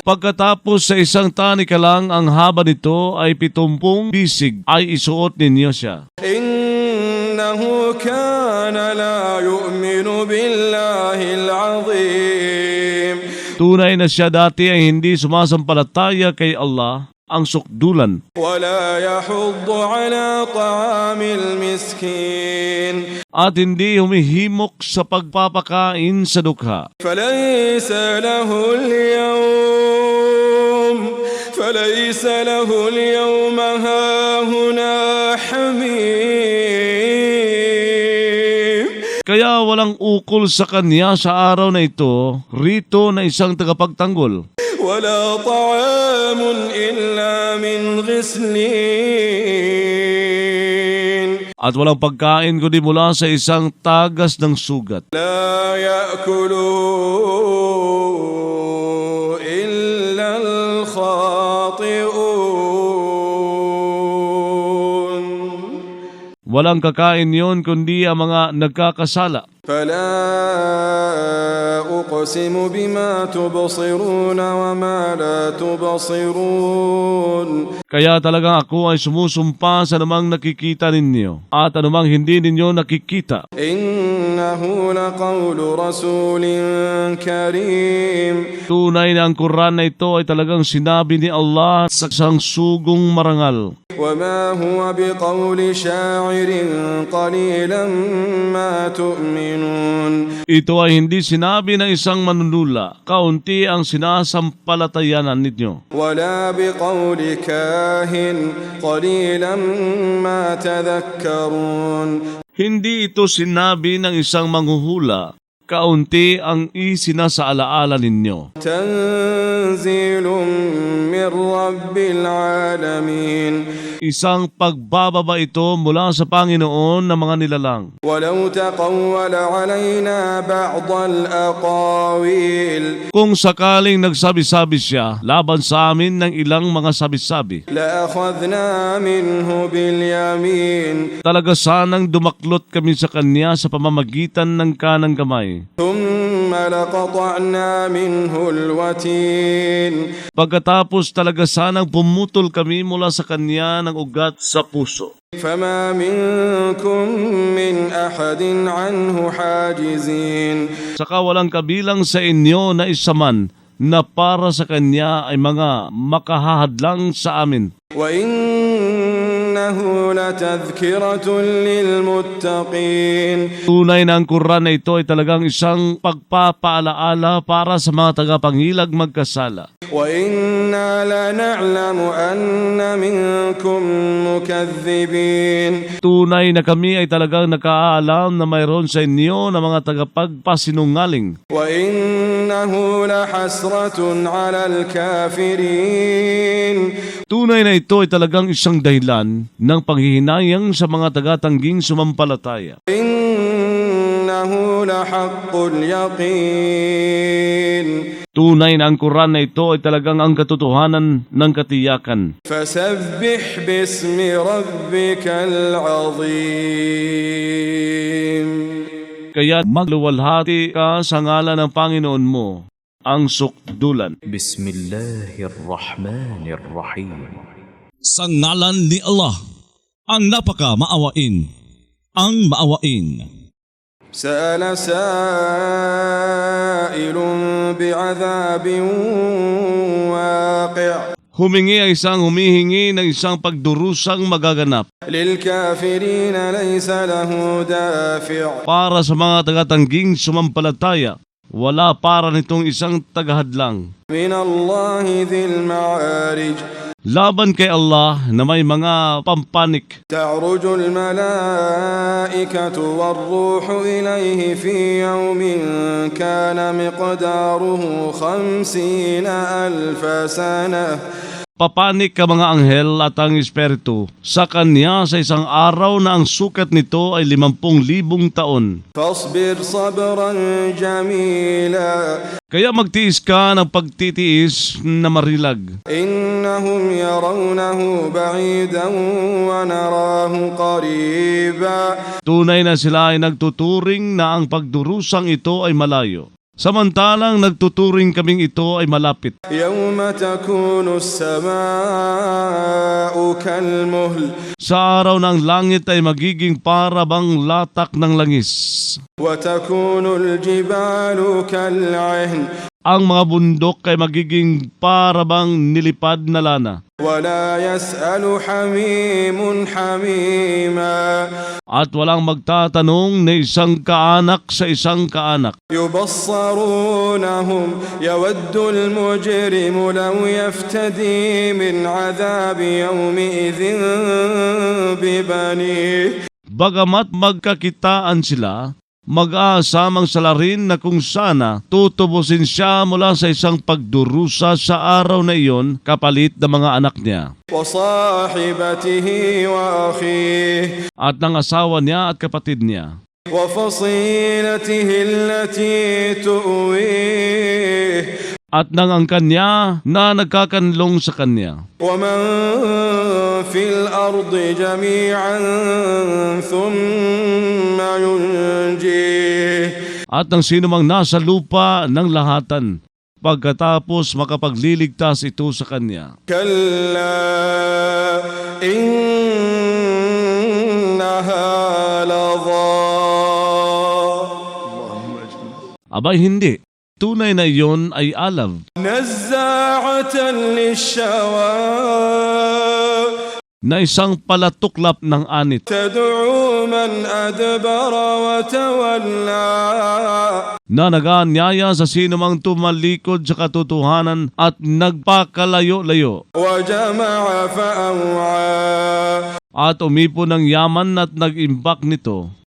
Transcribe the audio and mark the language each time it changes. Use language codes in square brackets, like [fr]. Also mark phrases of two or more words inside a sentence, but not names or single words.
[tl] Pagkatapos sa isang tanika lang ang haba nito ay 70 bisig ay isuot ninyo siya. [ar] إنه كان لا يؤمن بالله العظيم [tl] Tunay na siya dati ay hindi sumasampalataya kay Allah, ang sukdulan, [ar] ولا يحض على طعام المسكين [tl] at hindi humihimok sa pagpapakain sa dukha. [ar] فليس له اليوم هاهنا حميم [tl] Kaya walang ukol sa kanya sa araw na ito, rito na isang tagapagtanggol. [ar] ولا طعام إلا من غسلين [tl] At walang pagkain kundi mula sa isang tagas ng sugat. [ar] لا يأكله إلا الخاطئون [tl] Walang kakain yon kundi ang mga nagkakasala. [ar] فلا أقسم بما تبصرون وما لا تبصرون [tl] Kaya talagang ako ay sumusumpa sa anumang nakikita ninyo at anumang hindi ninyo nakikita. [ar] إنه لقول رسول كريم [tl] Tunay na ang Quran na ito ay talagang sinabi ni Allah sa isang sugong marangal. [ar] وما هو بقول شاعر قليلا ما تؤمنون [tl] Ito ay hindi sinabi ng isang manunula, kaunti ang sinasampalatayanan ninyo. [ar] ولا بقول كاهن قليلا ما تذكرون [tl] Hindi ito sinabi ng isang manghuhula, kaunti ang isinasaalaala ninyo. [ar] تنزيل من رب العالمين [tl] Isang pagbababa ito mula sa Panginoon ng mga nilalang. [ar] ولو تقول علينا بعض الأقاويل [tl] Kung sakaling nagsabi-sabi siya laban sa amin ng ilang mga sabi-sabi, [ar] لأخذنا منه باليمين [tl] talaga sanang dumaklot kami sa kanya sa pamamagitan ng kanang kamay. [ar] ثم لقطعنا منه الوتين [tl] Pagkatapos talaga sanang pumutol kami mula sa kanya ng ugat sa puso. [ar] فما منكم من أحد عنه حاجزين [tl] Saka walang kabilang sa inyo na isa man na para sa kanya ay mga makahahadlang sa amin. [ar] وإنه لتذكرة للمتقين [tl] Tunay na ang Quran na ito ay talagang isang pagpapaalaala para sa mga tagapangilag magkasala. [ar] وإنا لنعلم أن منكم مكذبين [tl] Tunay na kami ay talagang nakaalam na mayroon sa inyo na mga tagapagpasinungaling. [ar] وإنه لحسرة على الكافرين [tl] Tunay na ito ay talagang isang dahilan ng panghihinayang sa mga taga-tangging sumampalataya. [ar] إنه لحق اليقين [tl] Tunay na ang Quran na ito ay talagang ang katotohanan ng katiyakan. [ar] فسبح باسم ربك العظيم [tl] Kaya magluwalhati ka sa ngalan ng Panginoon mo, ang sukdulan. [ar] بسم الله الرحمن الرحيم [tl] Sa ngalan ni Allah, ang napaka-maawain, ang maawain. [ar] سأل سائل بعذاب واقع [tl] Humingi ang isang humihingi ng isang pagdurusang magaganap [ar] للكافرين ليس له دافع [tl] para sa mga taga-tangging sumampalataya. Wala para nitong isang tagahadlang. [ar] من الله ذي المعارج [tl] Laban kay Allah na may mga pampanik. [ar] تعرج الملائكة والروح إليه في يوم كان مقداره 50,000 سنة [tl] Papanik ka mga anghel at ang espiritu sa kanya sa isang araw na ang sukat nito ay 50,000 taon. [ar] فاصبر صبرا جميلا [tl] Kaya magtiis ka ng pagtitiis na marilag. [ar] إنهم يرونه بعيدا ونراه قريبا [tl] Tunay na sila ay nagtuturing na ang pagdurusang ito ay malayo. Samantalang nagtuturing kaming ito ay malapit. [ar] يوم تكون السماء كالمهل [tl] Sa araw ng langit ay magiging para bang latak ng langis. [ar] وتكون الجبال كالعهن [tl] Ang mga bundok ay magiging para bang nilipad na lana. [ar] ولا يسأل حميم حميما [tl] At walang magtatanong na isang kaanak sa isang kaanak. [ar] يبصرونهم يود المجرم لو يفتدي من عذاب يومئذ ببنيه [tl] Bagamat magkakitaan sila, mag-aasamang salarin na kung sana tutubusin siya mula sa isang pagdurusa sa araw na iyon kapalit ng mga anak niya [ar] وصاحبته وأخيه [tl] at ng asawa niya at kapatid niya [ar] وفصيلته التي تؤويه [tl] at ng angkan niya na nagkakanlong sa kanya [ar] ومن في الأرض جميعا ثم ينجيه [tl] at ng sinumang nasa lupa ng lahatan pagkatapos makapagliligtas ito sa kanya. [ar] كلا إنها لظى [tl] Abay hindi, tunay na iyon ay alav [ar] نزاعة للشوى [tl] na isang palatuklap ng anit [ar] تدعو من أدبر وتولى [tl] na nag-aanyaya sa sinumang tumalikod sa katotohanan at nagpakalayo-layo [ar] وجمع فأوعى [tl] at umipon ng yaman at nag-imbak nito